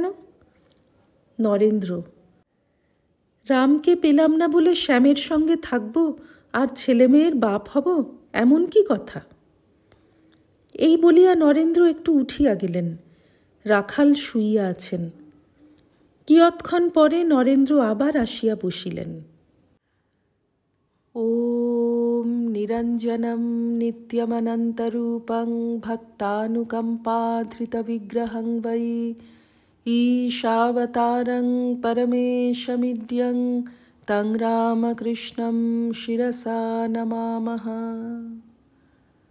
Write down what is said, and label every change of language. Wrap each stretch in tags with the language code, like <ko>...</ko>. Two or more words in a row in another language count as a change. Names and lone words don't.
<bn>নরেন্দ্র, রামকে পেলাম না বলে শ্যামের সঙ্গে থাকব আর ছেলেমেয়ের বাপ হব, এমন কি কথা? এই বলিয়া নরেন্দ্র একটু উঠিয়া গেলেন। রাখাল শুইয়া আছেন। কিয়ৎক্ষণ পরে নরেন্দ্র আবার আসিয়া বসিলেন।</bn> <sa>ॐ निरञ्जनं नित्यमनन्तरूपं भक्तानुकम्पाधृतविग्रहं वै ईशावतारं परमेशमिड्यं तं रामकृष्णं शिरसा नमामः।</sa>